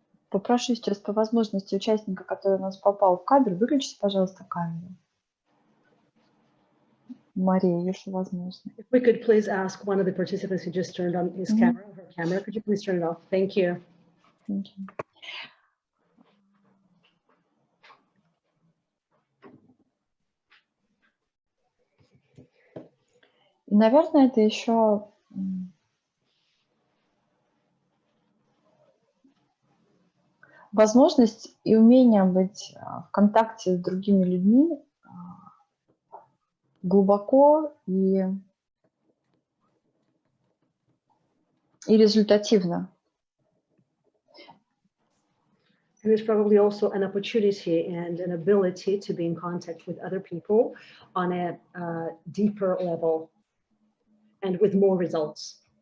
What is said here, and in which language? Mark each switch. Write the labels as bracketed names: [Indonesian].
[Russian] Попрошу сейчас по возможности участника, который у нас попал в кадр, выключите, пожалуйста, камеру. Мария, если возможно. [English] If we could please ask one of the participants who just turned on his camera, her camera, could you please turn it off? Thank you. Thank you. [Russian] И, наверное, это еще возможность и умение быть в контакте с другими людьми глубоко и результативно. [English] And there's probably also an opportunity and an ability to be in contact with other people on a deeper level and with more results.